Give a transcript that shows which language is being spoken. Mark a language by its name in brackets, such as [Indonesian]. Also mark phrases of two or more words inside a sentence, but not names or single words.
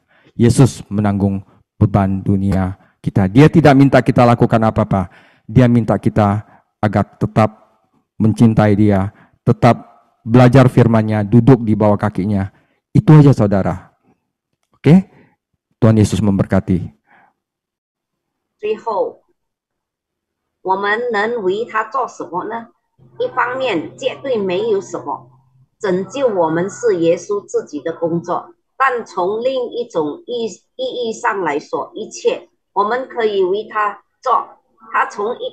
[Indonesian] Yesus menanggung beban dunia kita. Dia tidak minta kita lakukan apa-apa. Dia minta kita agar tetap mencintai dia, tetap belajar firman-Nya, duduk di bawah kakinya. Itu aja, saudara. Oke? Tuhan Yesus memberkati. [Chinese] 最后，我们能为他做什么呢？一方面，绝对没有什么，拯救我们是耶稣自己的工作。但从另一种意义上来说，一切我们可以为他做他从一